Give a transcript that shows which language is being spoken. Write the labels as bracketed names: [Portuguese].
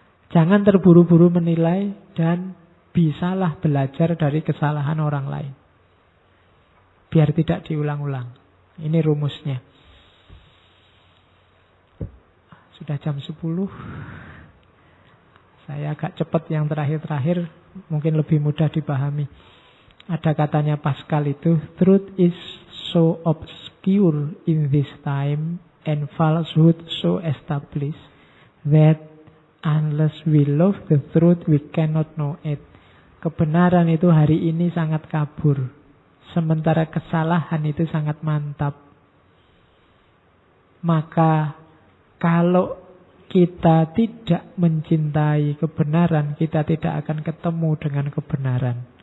[Indonesian] Jangan terburu-buru menilai dan bisalah belajar dari kesalahan orang lain. Biar tidak diulang-ulang. Ini rumusnya. Sudah jam 10. Saya agak cepat yang terakhir-terakhir. Mungkin lebih mudah dipahami. Ada katanya Pascal itu, [English] truth is so obscure in this time and falsehood so established that unless we love the truth, we cannot know it. [Indonesian] Kebenaran itu hari ini sangat kabur. Sementara kesalahan itu sangat mantap. Maka kalau kita tidak mencintai kebenaran, kita tidak akan ketemu dengan kebenaran.